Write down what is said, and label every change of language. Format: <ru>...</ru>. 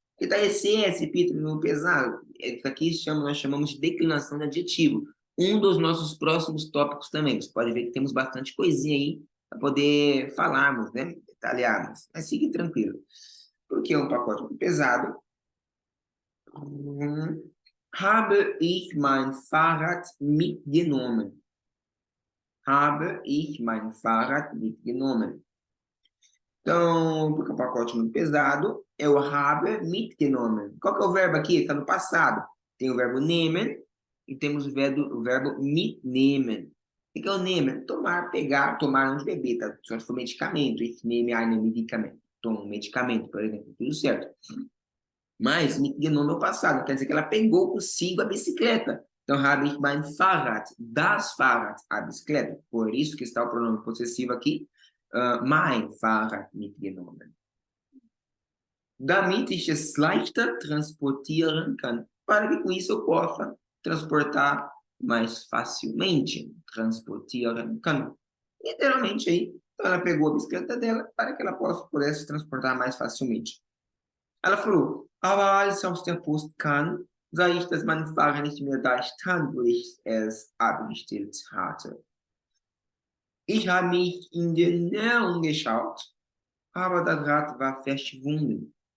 <pt>Que tá esse Peter, no pesado? Isso aqui nós chamamos de declinação de adjetivo. Um dos nossos próximos tópicos também. Você pode ver que temos bastante coisinha aí para poder falarmos, né? Detalharmos. Mas fique tranquilo. Porque é um pacote pesado.</pt> <de>Habe ich mein Fahrrad mitgenommen? Habe ich mein Fahrrad mitgenommen?</de> <pt>Então, porque o pacote é muito pesado, é o habe mitgenommen. Qual que é o verbo aqui? Está no passado. Tem o verbo nehmen e temos o verbo mitnehmen. O que é o nehmen? Tomar, pegar, tomar, não de beber, tá? Só se for medicamento.</pt> <de>Ich nehme einen Medikament.</de> <pt>Toma um medicamento, por exemplo. Tudo certo. Mas mitgenommen é o passado. Quer dizer que ela pegou consigo a bicicleta. Então,</pt> <de>habe ich mein Fahrrad, das Fahrrad,</de> <pt>a bicicleta. Por isso que está o pronome possessivo aqui.</pt> <de>Mein Fahrrad mitgenommen. Damit ich es leichter transportieren kann.</de> <pt>Para que com isso eu possa transportar mais facilmente.</pt> <de>Transportieren kann.</de> <pt>Literalmente aí. Então ela pegou a bicicleta dela para que ela pudesse transportar mais facilmente. Ela falou,</pt> <de>aber als ich aus der Post kam, sah ich, dass mein Fahrrad nicht mehr da stand, wo ich es abgestellt hatte. Ich habe mich in den Nähe umgeschaut, aber das Rad war verschwunden.</de>